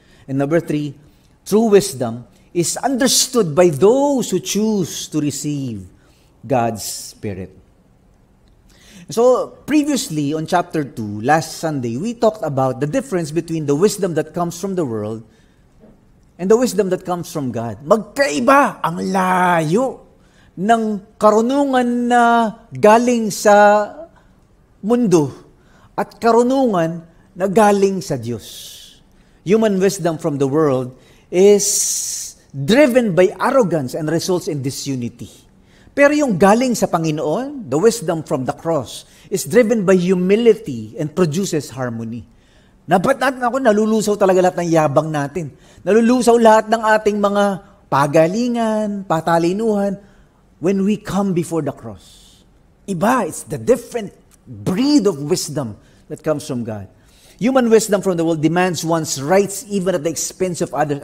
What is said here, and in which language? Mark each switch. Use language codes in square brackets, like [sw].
[en] And number 3, true wisdom is understood by those who choose to receive God's Spirit. So, previously on chapter 2, last Sunday, we talked about the difference between the wisdom that comes from the world and the wisdom that comes from God. [tl] Magkaiba ang layo ng karunungan na galing sa mundo at karunungan na galing sa Diyos. [en] Human wisdom from the world is driven by arrogance and results in disunity. [tl] Pero yung galing sa Panginoon, [en] the wisdom from the cross, is driven by humility and produces harmony. [tl] Nalulusaw talaga lahat ng yabang natin. Nalulusaw lahat ng ating mga pagalingan, patalinuhan. [en] when we come before the cross. Iba, it's the different breed of wisdom that comes from God. Human wisdom from the world demands one's rights even at the expense of others.